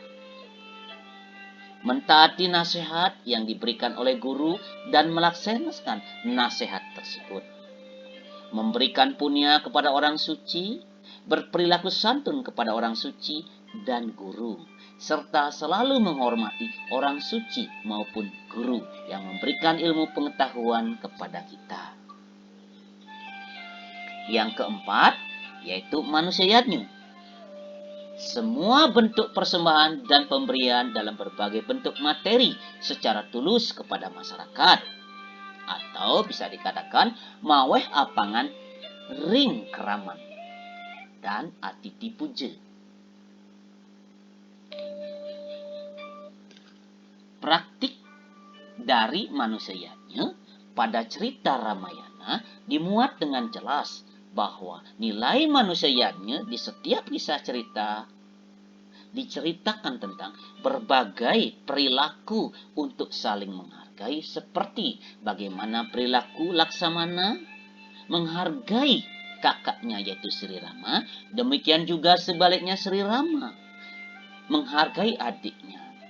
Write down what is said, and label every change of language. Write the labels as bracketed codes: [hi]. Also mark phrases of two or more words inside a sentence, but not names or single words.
[id] mentaati nasihat yang diberikan oleh guru dan melaksanakan nasihat tersebut, memberikan punya kepada orang suci, berperilaku santun kepada orang suci dan guru, serta selalu menghormati orang suci maupun guru yang memberikan ilmu pengetahuan kepada kita. Yang keempat yaitu manusia yadnya. Semua bentuk persembahan dan pemberian dalam berbagai bentuk materi secara tulus kepada masyarakat, atau bisa dikatakan [ban] maweh apangan ring keraman [id] dan atiti puja. Praktik dari manusia yadnya pada cerita Ramayana dimuat dengan jelas bahwa nilai manusia yadnya di setiap kisah cerita diceritakan tentang berbagai perilaku untuk saling menghargai, seperti bagaimana perilaku Laksamana menghargai kakaknya yaitu Sri Rama, demikian juga sebaliknya Sri Rama menghargai adiknya.